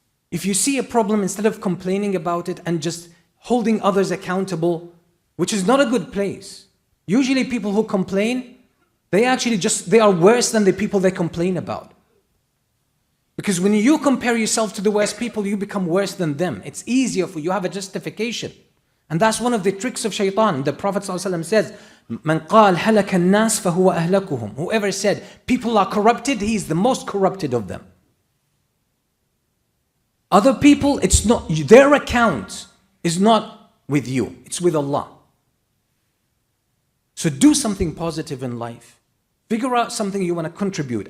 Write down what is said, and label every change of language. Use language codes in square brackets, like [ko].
[en] If you see a problem, instead of complaining about it and just holding others accountable, which is not a good place. Usually people who complain, they are worse than the people they complain about. Because when you compare yourself to the worst people, you become worse than them. It's easier for you, you have a justification. And that's one of the tricks of shaitan. The Prophet ﷺ says, [ar] "Man قال هلك الناس فهو أهلكهم." [en] Whoever said people are corrupted, he is the most corrupted of them. Other people, it's not, their account is not with you, it's with Allah. So do something positive in life. Figure out something you want to contribute.